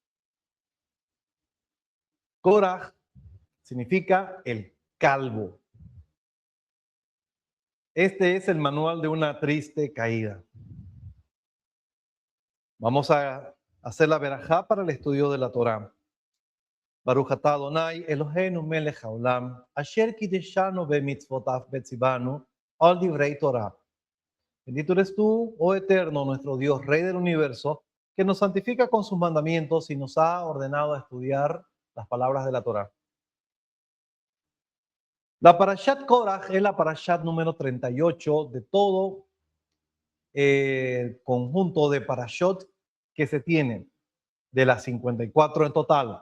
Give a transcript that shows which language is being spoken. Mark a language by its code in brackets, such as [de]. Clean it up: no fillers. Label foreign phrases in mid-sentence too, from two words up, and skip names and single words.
[es] Korah significa el calvo. Este es el manual de una triste caída. Vamos a hacer la verajá para el estudio de la Torá. [he] ברוך אתה אדני אלהינו מלך העולם אשר קדשנו במצותיו וצונו על דברי תורה. [es] Bendito eres tú, oh Eterno, nuestro Dios, Rey del universo, que nos santifica con sus mandamientos y nos ha ordenado estudiar las palabras de la Torá. La parashat Korah es la parashat número 38 de todo el conjunto de parashot que se tienen, de las 54 en total.